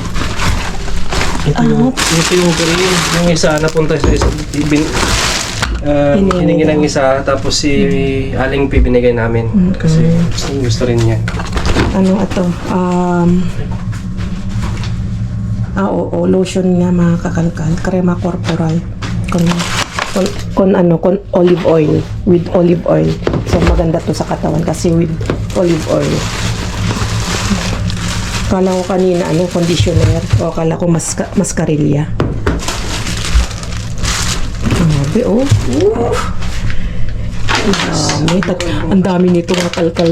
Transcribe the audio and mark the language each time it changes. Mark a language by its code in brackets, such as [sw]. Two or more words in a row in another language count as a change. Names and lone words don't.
[tl] Ito yung green. Yung isa napunta sa isa. Hiningi ng isa. Tapos si Aling P binigay namin. Kasi gusto rin niya. Ano ito? Oo, lotion nga mga kakalkal. [es] Crema corporal. Con olive oil. [en] With olive oil. [tl] So maganda to sa katawan kasi [en] with olive oil. [tl] Kala ko kanina conditioner. O kala ko mascarilla. Grabe, oh. Ang dami nito mga kalkal.